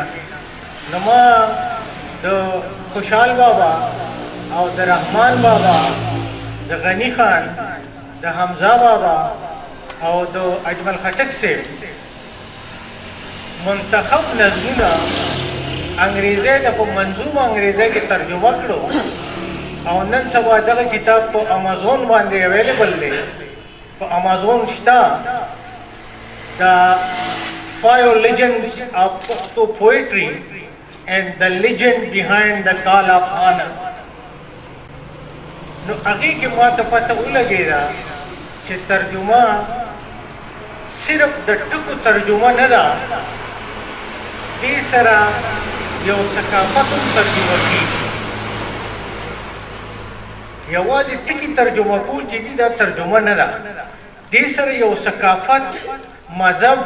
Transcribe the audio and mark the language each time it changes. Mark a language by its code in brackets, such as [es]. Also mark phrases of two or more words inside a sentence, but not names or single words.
[ps] نو ما د خوشحال بابا او د رحمان بابا، د غني خان، د حمزه بابا او د اجمل خټک صاحب منتخب نظمونه انګریزی ته په منظومه انګریزی کې ترجمه کړو او نن سبا دغه کتاب په امازون باندې اویلیبل دی. په امازون شته د 5 legends of Pashto poetry and the legend behind the call of honor. نو هغې کې ما ته پته ولګېده چې ترجمه صرف د ټکو ترجمه نه ده، دې سره یو ثقافت هم ترجمه کېږي. یوازې ټکي ترجمه کول چې دي دا ترجمه نه ده، دې سره یو ثقافت، مذهب.